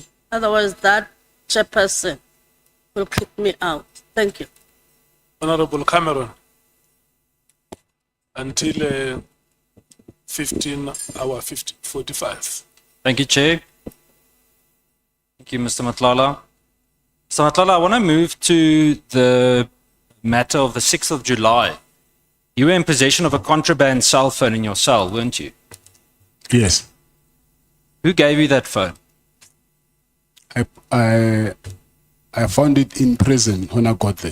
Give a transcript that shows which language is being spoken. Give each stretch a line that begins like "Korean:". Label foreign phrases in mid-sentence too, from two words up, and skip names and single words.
English: Otherwise, that chairperson will kick me out. Thank you. Honorable Cameron, until 15:45. Thank you, Chair. Thank you, Mr. Matlala. Mr. Matlala, I want to move to the matter of the 6th of July. You were in possession of a contraband cell phone in your cell, weren't you? Yes. Who gave you that phone? I found it in prison when I got there.